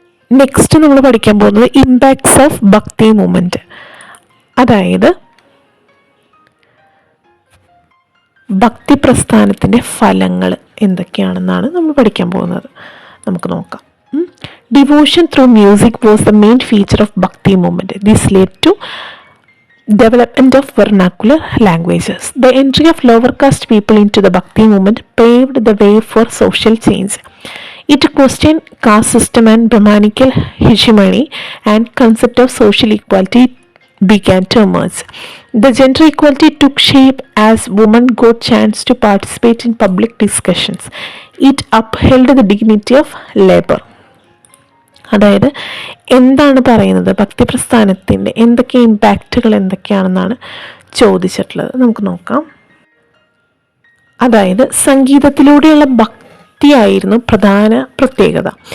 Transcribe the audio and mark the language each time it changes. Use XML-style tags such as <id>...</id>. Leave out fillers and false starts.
<ml>Next നമ്മൾ പഠിക്കാൻ പോകുന്നത്</ml> <en>Impacts of Bhakti movement.</en> <ml>അതായത് ഭക്തി പ്രസ്ഥാനത്തിൻ്റെ ഫലങ്ങൾ എന്തൊക്കെയാണെന്നാണ് നമ്മൾ പഠിക്കാൻ പോകുന്നത്. നമുക്ക് നോക്കാം.</ml> <en>Devotion through music was the main feature of Bhakti movement. This led to development of vernacular languages. The entry of lower caste people into the Bhakti movement paved the way for social change. It questioned caste system and Brahmanical hegemony, and concept of social equality began to emerge. The gender equality took shape as women got chance to participate in public discussions. It upheld the dignity of labor.</en> <ml>അതായത് എന്താണ് പറയുന്നത്, ഭക്തി പ്രസ്ഥാനത്തിൻ്റെ എന്തൊക്കെ ഇമ്പാക്റ്റുകൾ എന്തൊക്കെയാണെന്നാണ് ചോദിച്ചിട്ടുള്ളത്. നമുക്ക് നോക്കാം. അതായത് സംഗീതത്തിലൂടെയുള്ള ഭക്തിയായിരുന്നു പ്രധാന പ്രത്യേകത.</ml>